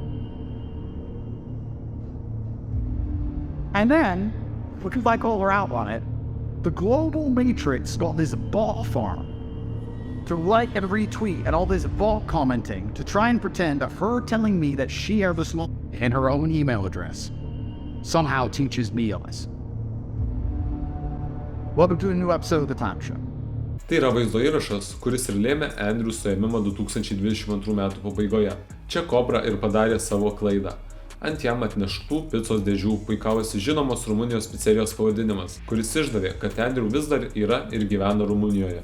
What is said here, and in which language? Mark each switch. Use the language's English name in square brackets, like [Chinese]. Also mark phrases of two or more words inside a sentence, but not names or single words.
[English] And then, because I call her out on it, the global matrix got this bot farm to like and retweet and all this bot commenting to try and pretend that her telling me that she has a small And her own email address somehow teaches me this. Welcome to a new episode of The Time Show. [Lithuanian] Tai yra vaizdo įrašas, kuris ir lėmė Andrew suėmimą 2022 m. pabaigoje. Čia Cobra ir padarė savo klaidą. Ant jam atneštų picos dėžių puikavosi žinomos Rumunijos picerijos pavadinimas, kuris išdavė, kad Andrew vis dar yra ir gyvena Rumunijoje.